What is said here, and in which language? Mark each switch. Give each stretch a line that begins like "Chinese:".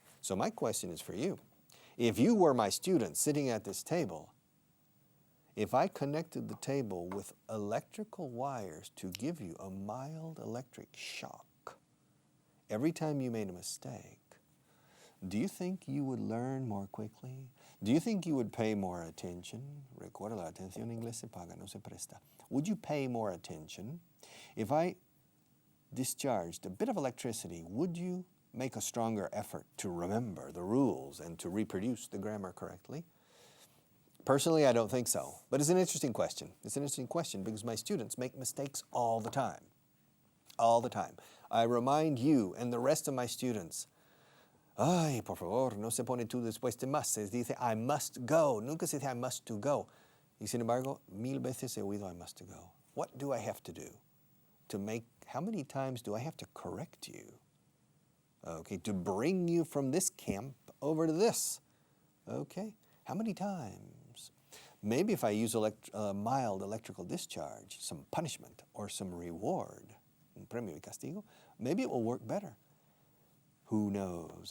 English: So my question is for you. If you were my student sitting at this table, if I connected the table with electrical wires to give you a mild electric shock every time you made a mistake, do you think you would learn more quickly? Do you think you would pay more attention?
Spanish: Recuerda, la atención en inglés se paga, no se presta.
English: Would you pay more attention? If I discharged a bit of electricity, would you make a stronger effort to remember the rules and to reproduce the grammar correctly? Personally, I don't think so. But it's an interesting question. It's an interesting question because my students make mistakes all the time. All the time. I remind you and the rest of my students,
Spanish: ay, por favor, no se pone tú después de más. Se dice,
English: I must go.
Spanish: Nunca se dice,
English: I must to go.
Spanish: Y sin embargo, 1000 veces he oído, I must to go.
English: What do I have to do how many times do I have to correct you? Okay, to bring you from this camp over to this. Okay, how many times? Maybe if I use mild electrical discharge, some punishment or some reward,
Spanish: un premio y castigo,
English: maybe it will work better. Who knows?